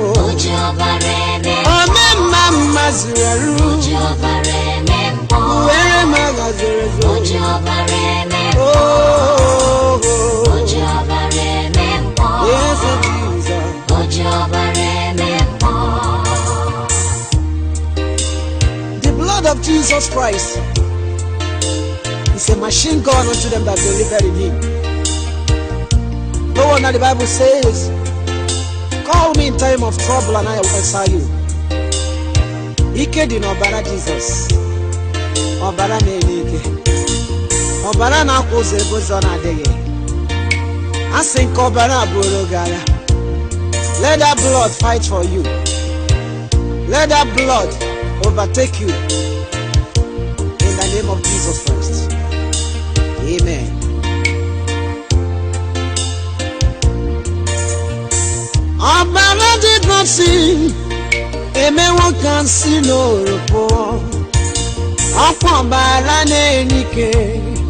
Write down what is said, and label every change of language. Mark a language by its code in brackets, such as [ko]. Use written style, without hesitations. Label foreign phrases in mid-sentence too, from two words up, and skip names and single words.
[ig] O ji ọbara emebọ. Ome mma mma zuru eru. O ji ọbara emebọ. Uwere m agha zuru ezu. O ji ọbara emebọ. Oh, O ji ọbara emebọ. Eze Jizọs. O ji ọbara emebọ. [en] The blood of Jesus Christ is a machine gun unto them that believe in him. No wonder the Bible says, call me in time of trouble and I will answer you. [ig] Ike dị n'ọbara Jizọs. Ọbara na-enye ike. Ọbara na-akwụ ụzọ ebe ụzọ na-adịghị. A sị nke ọbara abụrụ gị agha. [en] Let that blood fight for you. Let that blood overtake you. In the name of Jesus Christ. Amen. [ig] Ọbara Jizọs emewo ka nsi n'oroko. Ọkwa ọbara na-enye ike.